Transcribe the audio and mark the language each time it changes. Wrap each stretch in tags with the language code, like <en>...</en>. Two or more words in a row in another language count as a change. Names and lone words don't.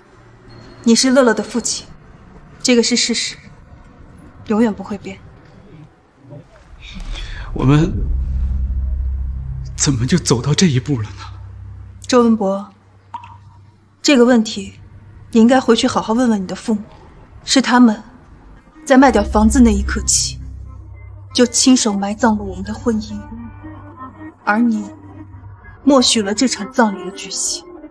<zh>你是樂樂的父親，這個是事實，永遠不會變。我們怎麼就走到這一步了呢？周文博，這個問題你应该回去好好問問你的父母，是他們在賣掉房子那一刻起，就親手埋葬了我們的婚姻，而你默許了這場葬禮的舉行。</zh>